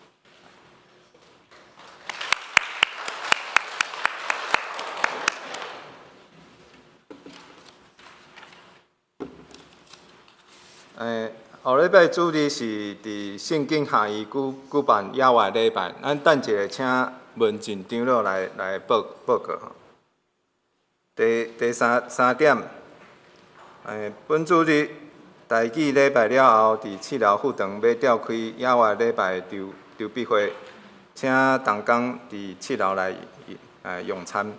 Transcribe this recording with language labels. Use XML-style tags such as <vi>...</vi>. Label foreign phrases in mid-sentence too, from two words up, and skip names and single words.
<nan>后礼拜主日是伫圣经下义举办野外礼拜，咱等一下请文静长老来报告吼。第三点，本主日大祭礼拜了后，伫七寮副堂要召开野外礼拜筹备会，请同工伫七寮来用餐。</nan>